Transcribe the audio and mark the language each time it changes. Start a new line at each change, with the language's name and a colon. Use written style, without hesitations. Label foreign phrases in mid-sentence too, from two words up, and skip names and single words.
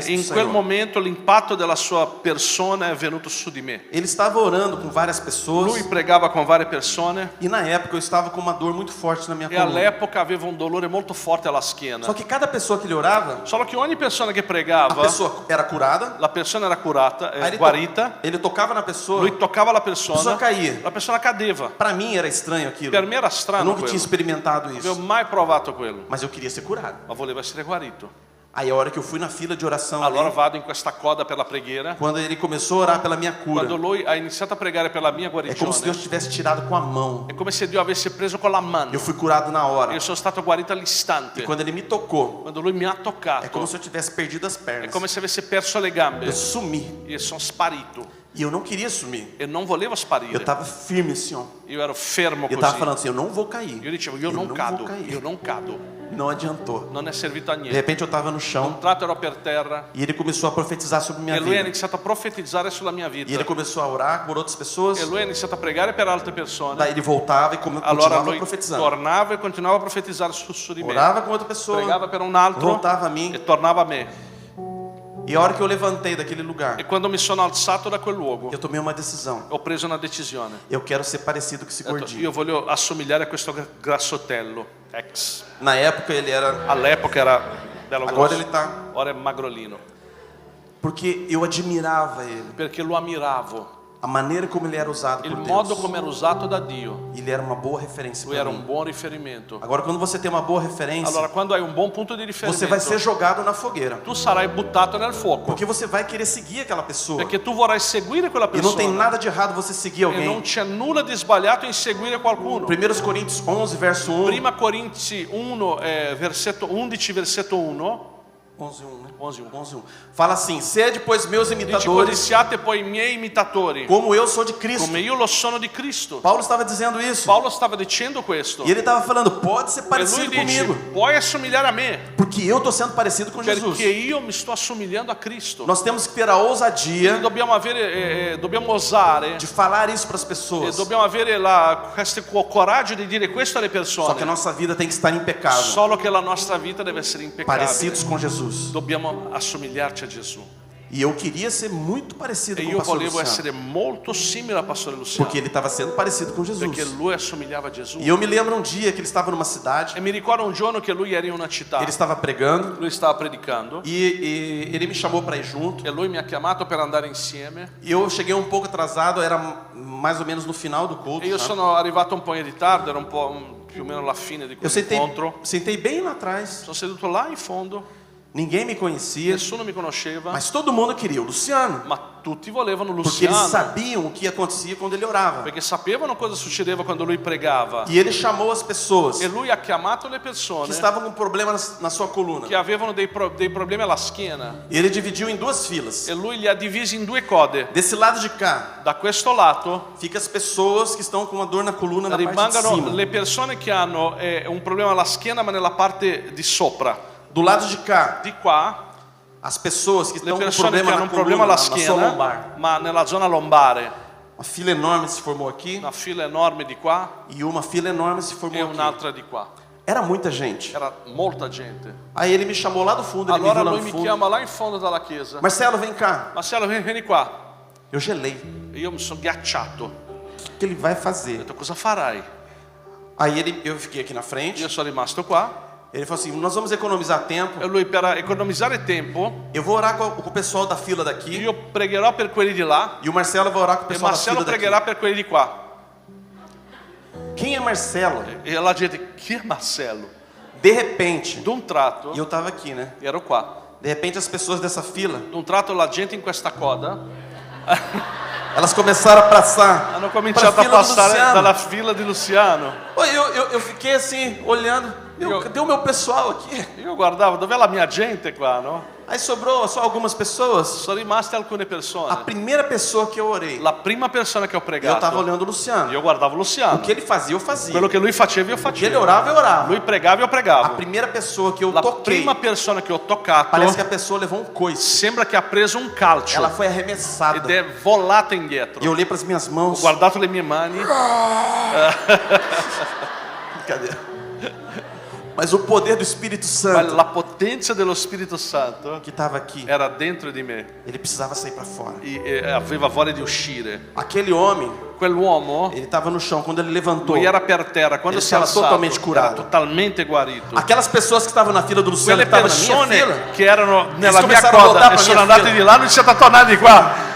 Portuguese: e do
Italian: in quel
Portuguese: Senhor.
Italian: momento l'impatto della sua persona è venuto su di me.
Portuguese: Ele estava orando com várias pessoas
Italian: Lui pregava con varie persone
Portuguese: e na época eu estava com uma dor muito forte na minha e coluna.
Italian: all'epoca aveva un dolore molto forte alla schiena.
Portuguese: Só que cada pessoa que ele orava,
Italian: Solo che ogni persona che
Portuguese: a
Italian: pregava,
Portuguese: pessoa era curada,
Italian: la persona era curata,
Portuguese: aí
Italian: guarita,
Portuguese: ele tocava na pessoa,
Italian: lui toccava la
Portuguese: a pessoa
Italian: persona,
Portuguese: caía.
Italian: la persona cadeva.
Portuguese: Para mim era estranho aquilo.
Italian: Per me era
Portuguese: Eu
Italian: strano
Portuguese: nunca tinha
Italian: quello,
Portuguese: experimentado
Italian: non avevo
Portuguese: isso,
Italian: mai provato quello,
Portuguese: mas eu queria ser curado.
Italian: ma volevo essere guarito.
Portuguese: Aí a hora que eu fui na fila de oração ali,
Italian: allora vado in questa coda per la preghiera.
Portuguese: quando ele começou a orar pela minha cura,
Italian: Quando lui ha iniziato a pregare per la mia
Portuguese: é como se
Italian: guarigione,
Portuguese: Deus tivesse tirado com a mão.
Italian: è come se Dio avesse preso con la mano.
Portuguese: Eu fui curado na hora.
Italian: Io sono stato guarito
Portuguese: E
Italian: all'istante.
Portuguese: quando ele me tocou,
Italian: Quando lui mi ha
Portuguese: é
Italian: toccato,
Portuguese: como se eu tivesse perdido as
Italian: è
Portuguese: pernas.
Italian: come se avesse perso le gambe.
Portuguese: Eu sumi.
Italian: Io sono sparito.
Portuguese: E eu não queria sumir.
Italian: E non volevo
Portuguese: Eu
Italian: sparire.
Portuguese: estava firme assim, ó.
Italian: Io ero fermo
Portuguese: Eu estava
Italian: così.
Portuguese: falando assim, eu não vou cair.
Italian: Io dicevo, io non
Portuguese: não
Italian: cado,
Portuguese: vou cair.
Italian: io non cado.
Portuguese: Não adiantou.
Italian: Non è servito a
Portuguese: De
Italian: niente.
Portuguese: repente eu estava no
Italian: Un
Portuguese: chão
Italian: tratto ero per terra
Portuguese: e ele começou a profetizar sobre minha
Italian: e lui ha
Portuguese: vida.
Italian: iniziato a profetizzare sulla mia
Portuguese: E ele
Italian: vita.
Portuguese: começou a orar por outras pessoas.
Italian: E lui ha iniziato a pregare per altre persone.
Portuguese: Daí ele voltava e
Italian: Allora
Portuguese: continuava
Italian: lui
Portuguese: profetizando.
Italian: tornava e continuava a profetizzare su di me.
Portuguese: Orava com outra pessoa,
Italian: Pregava per un altro
Portuguese: voltava a mim.
Italian: e tornava a me.
Portuguese: E a hora que eu levantei daquele lugar,
Italian: E quando mi sono alzato da quel luogo,
Portuguese: eu tomei uma decisão.
Italian: ho preso una decisione.
Portuguese: Eu quero ser parecido com esse
Italian: Ho detto,
Portuguese: gordinho.
Italian: io voglio assomigliare a questo grassotello ex.
Portuguese: Na época ele era,
Italian: All'epoca era bello
Portuguese: agora
Italian: grosso,
Portuguese: ele tá,
Italian: ora è magrolino.
Portuguese: porque eu admirava ele,
Italian: Perché lo ammiravo,
Portuguese: a maneira como ele era usado
Italian: il
Portuguese: por
Italian: modo
Portuguese: Deus.
Italian: come era usato da Dio.
Portuguese: Ele era uma boa referência
Italian: Lui
Portuguese: para
Italian: era un
Portuguese: mim.
Italian: buon riferimento.
Portuguese: Agora, quando você tem uma boa referência,
Italian: Allora, quando hai un buon punto di
Portuguese: você vai ser
Italian: riferimento,
Portuguese: jogado na fogueira,
Italian: tu sarai buttato nel fuoco.
Portuguese: porque você vai querer seguir aquela pessoa.
Italian: Perché tu vorrai seguire quella
Portuguese: E não tem
Italian: persona.
Portuguese: nada de errado você seguir
Italian: E non
Portuguese: alguém.
Italian: c'è nulla di sbagliato in seguire qualcuno.
Portuguese: 1 Coríntios 11, verso 1.
Italian: Prima Corinzi 1, versetto 11, versetto 1.
Portuguese: 11:1, né? 11:1. 11:1. Fala assim: sede, pois, meus
Italian: Dice,
Portuguese: imitadores,
Italian: siate poi miei imitatori,
Portuguese: como eu sou de Cristo.
Italian: come io lo sono di Cristo.
Portuguese: Paulo estava dizendo isso.
Italian: Paolo stava dicendo questo.
Portuguese: E ele estava falando: pode ser
Italian: E lui
Portuguese: parecido
Italian: dice,
Portuguese: comigo,
Italian: puoi assomigliare a me,
Portuguese: porque eu estou sendo parecido com Jesus.
Italian: perché io mi sto assomigliando a Cristo.
Portuguese: Nós temos que ter a ousadia
Italian: Dobbiamo avere, dobbiamo osare,
Portuguese: de falar isso para as
Italian: e
Portuguese: pessoas.
Italian: dobbiamo avere questo coraggio di dire questo alle
Portuguese: Só que a
Italian: persone.
Portuguese: nossa vida tem que estar impecável,
Italian: Solo che la nostra vita deve essere impeccabile.
Portuguese: parecidos com Jesus.
Italian: Dobbiamo assomigliarci a Gesù.
Portuguese: E eu queria ser muito parecido
Italian: E
Portuguese: com o
Italian: io
Portuguese: pastor
Italian: volevo
Portuguese: Luciano,
Italian: essere molto simile al pastore Luciano,
Portuguese: porque ele estava sendo parecido com
Italian: perché
Portuguese: Jesus.
Italian: lui assomigliava a Gesù.
Portuguese: E eu me lembro um dia que ele estava numa cidade,
Italian: E mi ricordo un giorno che lui era in una città,
Portuguese: ele estava pregando
Italian: lui stava predicando
Portuguese: e ele me chamou para ir junto.
Italian: e lui mi ha chiamato per andare insieme.
Portuguese: E eu cheguei um pouco atrasado, era mais ou menos no final do culto.
Italian: E io
Portuguese: sabe?
Italian: sono arrivato un po' in ritardo, era un po' più o meno la fine di
Portuguese: Eu
Italian: quell'incontro.
Portuguese: sentei bem lá atrás,
Italian: Sono seduto là in fondo,
Portuguese: ninguém me conhecia,
Italian: nessuno mi conosceva,
Portuguese: mas todo mundo queria o Luciano,
Italian: ma tutti volevano
Portuguese: porque eles
Italian: Luciano,
Portuguese: sabiam o que acontecia quando ele orava.
Italian: perché sapevano cosa succedeva quando lui pregava.
Portuguese: E ele chamou as pessoas
Italian: E lui ha chiamato le
Portuguese: que
Italian: persone
Portuguese: estavam com problema na sua coluna.
Italian: che avevano dei problemi alla schiena.
Portuguese: E ele dividiu em duas filas.
Italian: E lui li ha divisi in due code.
Portuguese: Desse lado de cá,
Italian: Da questo lato
Portuguese: fica as pessoas que estão com uma dor na coluna na parte de
Italian: rimangono
Portuguese: cima.
Italian: le persone che hanno un problema alla schiena ma nella parte di sopra.
Portuguese: Do lado de cá,
Italian: Di qua
Portuguese: as pessoas que
Italian: le
Portuguese: estão com
Italian: persone che
Portuguese: problema
Italian: hanno
Portuguese: na
Italian: un problema
Portuguese: coluna,
Italian: alla
Portuguese: na sua
Italian: schiena
Portuguese: lombar.
Italian: ma nella zona lombare.
Portuguese: Uma fila enorme se formou aqui
Italian: Una fila enorme di qua
Portuguese: e uma fila enorme se
Italian: e
Portuguese: formou aqui.
Italian: un'altra di qua.
Portuguese: Era muita gente.
Italian: Era molta gente.
Portuguese: Aí ele me chamou lá do fundo, ele
Italian: Allora
Portuguese: me viu lá
Italian: lui
Portuguese: no
Italian: mi
Portuguese: fundo.
Italian: chiama là in fondo dalla chiesa.
Portuguese: Marcelo, vem cá.
Italian: Marcello, vieni qua.
Portuguese: Eu gelei.
Italian: E io mi sono ghiacciato. Ho
Portuguese: O que ele vai fazer?
Italian: detto, cosa farai?
Portuguese: Aí eu fiquei aqui na frente.
Italian: Io sono rimasto qua.
Portuguese: Ele falou assim: nós vamos economizar tempo.
Italian: E lui, per economizzare tempo,
Portuguese: Eu vou orar com o pessoal da fila daqui.
Italian: io pregherò per quelli di là
Portuguese: E o Marcelo vai orar com o
Italian: e
Portuguese: pessoal da
Italian: Marcello
Portuguese: fila daqui.
Italian: pregherà per quelli di qua.
Portuguese: Quem é Marcelo?
Italian: E la gente, chi è Marcello?
Portuguese: De repente,
Italian: D'un tratto,
Portuguese: e eu tava aqui, né?
Italian: ero qua.
Portuguese: De repente as pessoas dessa fila,
Italian: D'un tratto la gente in questa coda
Portuguese: elas começaram a passar
Italian: hanno
Portuguese: pra
Italian: cominciato a
Portuguese: fila do
Italian: passare
Portuguese: Luciano.
Italian: dalla fila di Luciano.
Portuguese: Oi, eu fiquei assim, olhando. Cadê o meu pessoal aqui?
Italian: Io guardavo, dov'è la mia gente qua, no?
Portuguese: Aí sobrou só algumas pessoas.
Italian: Sono rimaste alcune
Portuguese: A
Italian: persone.
Portuguese: primeira pessoa que eu orei,
Italian: La prima persona che ho
Portuguese: eu
Italian: pregato,
Portuguese: tava olhando o Luciano.
Italian: io guardavo
Portuguese: O
Italian: Luciano.
Portuguese: que ele fazia, eu fazia.
Italian: Quello che lui faceva, io
Portuguese: O que ele
Italian: facevo.
Portuguese: orava, eu orava.
Italian: Lui pregava, io
Portuguese: A
Italian: pregavo.
Portuguese: primeira pessoa que eu
Italian: La
Portuguese: toquei,
Italian: prima persona che ho toccato,
Portuguese: parece que a pessoa levou um coice.
Italian: sembra che ha preso un calcio
Portuguese: Ela foi
Italian: ed
Portuguese: arremessada.
Italian: è volata
Portuguese: E
Italian: indietro.
Portuguese: eu olhei para as minhas
Italian: Ho
Portuguese: mãos.
Italian: guardato le mie mani,
Portuguese: Brincadeira. Mas o poder do Espírito
Italian: ma
Portuguese: Santo
Italian: la potenza dello Spirito Santo
Portuguese: que estava aqui,
Italian: era dentro di me
Portuguese: ele precisava sair para fora.
Italian: e aveva voglia di uscire.
Portuguese: Aquele homem,
Italian: Quell'uomo,
Portuguese: ele estava no chão. Quando ele levantou,
Italian: lui era per terra, quando
Portuguese: Ele
Italian: si è stava alzato
Portuguese: totalmente
Italian: era curato. totalmente guarito.
Portuguese: aquelas pessoas que estavam na fila do Luciano,
Italian: Quelle
Portuguese: que estavam na minha
Italian: persone
Portuguese: fila,
Italian: che erano nella mia cominciarono a voltar coda e
Portuguese: pra
Italian: sono mia andati fila. di là, hanno iniziato a tornare di qua.